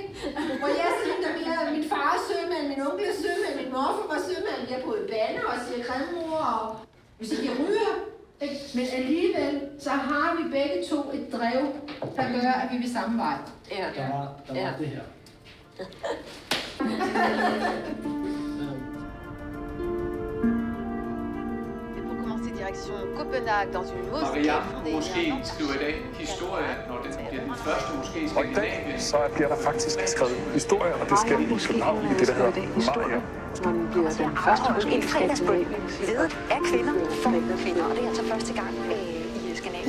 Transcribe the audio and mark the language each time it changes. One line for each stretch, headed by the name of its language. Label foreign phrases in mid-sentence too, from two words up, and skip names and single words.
Danish: Hvor jeg sådan, der bliver min far er sømand, min onkel er sømand, min morfar var sømand. Jeg er både bander og siger kremmer, og hvis ikke jeg ryger. Men alligevel, så har vi begge to et drev, der gør, at vi vil samme vej. Der var det her.
French: Pour commencer direction Copenhague dans une mosquée.
Danish: Mariam Moskeen skriver i dag historie, når den bliver den første moské i Skandinavien. Så bliver der faktisk skrevet historie, og det skal i København i det, der hedder Mariam. En fredagsbøn ledet af kvinder for kvinder, og det er altså første gang i Skandinavien.